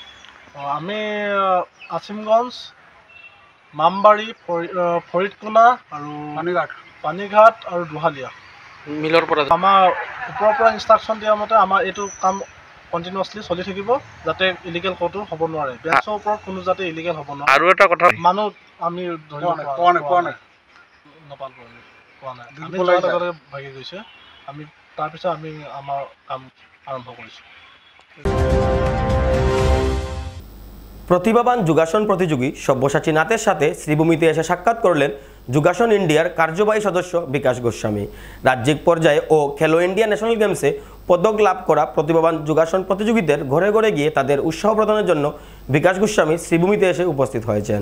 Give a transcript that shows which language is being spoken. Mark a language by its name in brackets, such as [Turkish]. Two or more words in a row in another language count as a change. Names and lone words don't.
[Assamese] আমি আসিমগঞ্জ, মামবাৰী, ফৰিদকোনা আৰু পানীঘাট আৰু দুহালিয়া মিলৰ পৰা আমাৰ ওপৰৰ পৰা ইনষ্ট্ৰাকশ্যন দিয়া মতে আমাৰ এইটো কাম কণ্টিনিউৱাছলি চলি থাকিব, যাতে ইলিগেল ক'তো হ'ব নোৱাৰে। বেঞ্চৰ ওপৰত কোনো যাতে ইলিগেল হ'ব নোৱাৰে। আৰু এটা কথা, মানুহ আমি পোৱা নাই, ভাগি গৈছে। আমি তাৰপিছত আমি আমাৰ কাম আৰম্ভ কৰিছোঁ। [Bangla] প্রতিভাবান যোগাসন প্রতিযোগী সব্যসাচী নাথের সাথে শ্রীভূমিতে এসে সাক্ষাৎ করলেন যোগাসন ইন্ডিয়ার কার্যবাহী সদস্য বিকাশ গোস্বামী। রাজ্যিক পর্যায়ে ও খেলো ইন্ডিয়া ন্যাশনাল গেমসে পদক লাভ করা প্রতিভাবান যোগাসন প্রতিযোগীদের ঘরে ঘরে গিয়ে তাদের উৎসাহ প্রদানের জন্য বিকাশ গোস্বামী শ্রীভূমিতে এসে উপস্থিত হয়েছেন।